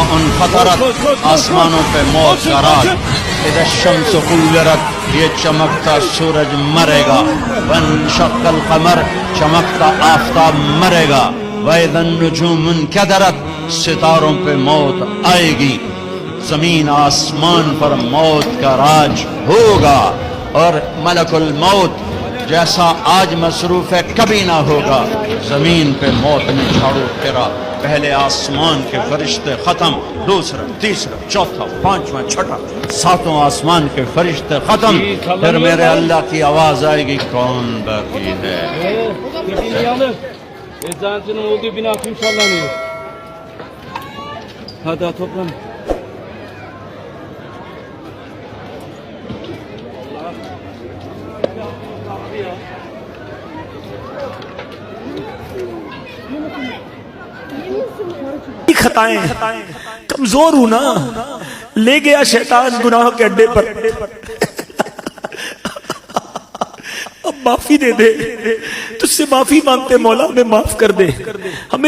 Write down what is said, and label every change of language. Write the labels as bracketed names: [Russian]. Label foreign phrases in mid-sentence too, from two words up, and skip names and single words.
[Urdu] انفطرت، آسمانوں پہ موت کا راج، [Arabic] اذا الشمس کورت، [Urdu] یہ چمکتا سورج مرے گا، [Arabic] وانشق القمر، [Urdu] چمکتا آفتاب مرے گا، [Arabic] واذا النجوم انکدرت، [Urdu] ستاروں پہ موت آئے گی، زمین آسمان پر موت کا راج ہوگا، اور ملک الموت جیسا آج مصروف ہے کبھی نہ ہوگا۔ زمین پہ موت نے جھاڑو پھیرا، پہلے آسمان کے فرشتے ختم، دوسرا تیسرا چوتھا پانچواں چھٹا ساتوں آسمان کے فرشتے ختم، پھر میرے اللہ کی آواز آئے گی کون باقی ہے؟ [Turkish] Eczancının olduğu bina tüm sallanıyor. Hadi toplan. [Urdu] خطائیں کمزور ہوں نا، لے گیا شیطان گناہوں کے اڈے پر، اب معافی دے دے، تجھ سے معافی مانگتے مولا ہمیں معاف کر دے، ہمیں